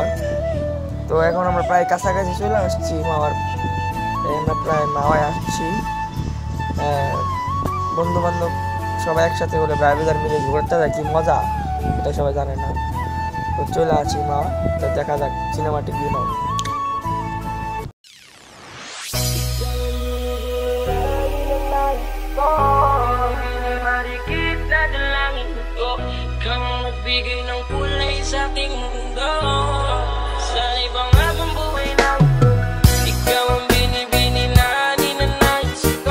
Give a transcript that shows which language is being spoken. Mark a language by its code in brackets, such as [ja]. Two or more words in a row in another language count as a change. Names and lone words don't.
[bn] তো এখন আমরা প্রায় কাছাকাছি চলে আসছি মাওয়ার, আমরা প্রায় মাওয়ায় আসছি। বন্ধু বান্ধব সবাই একসাথে হলে ড্রাইভার মিলে ঘুরতে যায় কি মজা, এটা সবাই জানে না। তো চলে আসি মা, তো দেখা যাক সিনেমাটিক ভিউ। [tl] Kang nagbigay ng kulay sa aking mundo. Sa ibang habang buhay na ikaw ang binibini na ninanais ko.